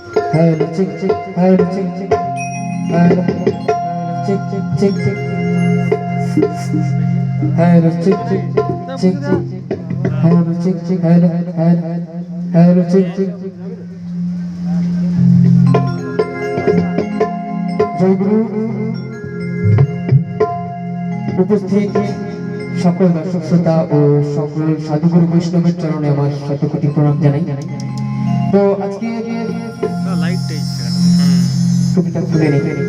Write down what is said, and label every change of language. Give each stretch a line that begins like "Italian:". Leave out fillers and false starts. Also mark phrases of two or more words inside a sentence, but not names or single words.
English: Hello, chick, chick, hello, chick, chick, hello, chick, chick, chick, chick, hello, chick, chick, chick, chick, hello, chick, chick, hello, hello, hello, chick, chick.
Bangla: জয়গুরু উপস্থিত সকল দর্শক শ্রোতা ও সকল সাধুগুরু বৈষ্ণবের চরণে আমার শতকোটি প্রণাম জানাই। তো আজকে ছবিটা খুলে নেই।